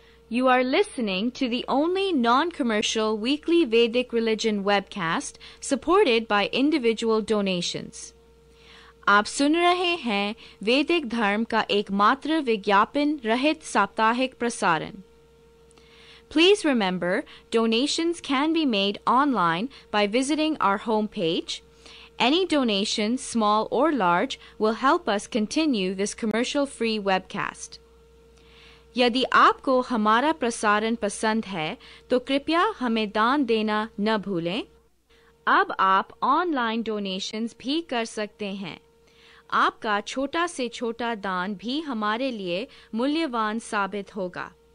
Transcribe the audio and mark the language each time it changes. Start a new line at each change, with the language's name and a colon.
English: You are listening to the only non-commercial weekly Vedic religion webcast supported by individual donations.
Hindi: आप सुन रहे हैं वैदिक धर्म का एकमात्र विज्ञापन रहित साप्ताहिक प्रसारण.
English: Please remember, donations can be made online by visiting our homepage. Any donation, small or large, will help us continue this commercial-free webcast.
Hindi: यदि आपको हमारा प्रसारण पसंद है तो कृपया हमें दान देना न भूलें. अब आप ऑनलाइन डोनेशंस भी कर सकते हैं. आपका छोटा से छोटा दान भी हमारे लिए मूल्यवान साबित होगा.